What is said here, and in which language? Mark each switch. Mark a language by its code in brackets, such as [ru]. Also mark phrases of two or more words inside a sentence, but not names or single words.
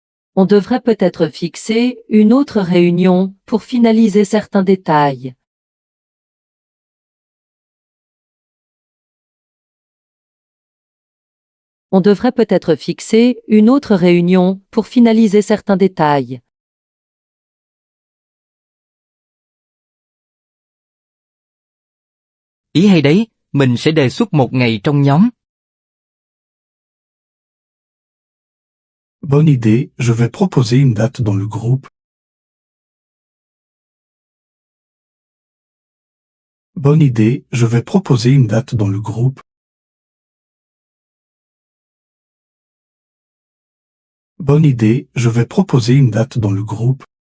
[fr] On devrait peut-être fixer une autre réunion pour finaliser certains détails. On devrait peut-être fixer une autre réunion pour finaliser certains détails. [vi] Ý hay đấy, mình sẽ đề xuất một ngày trong nhóm. [fr] Bonne idée, je vais proposer une date dans le groupe. Bonne idée, je vais proposer une date dans le groupe. Bonne idée, je vais proposer une date dans le groupe.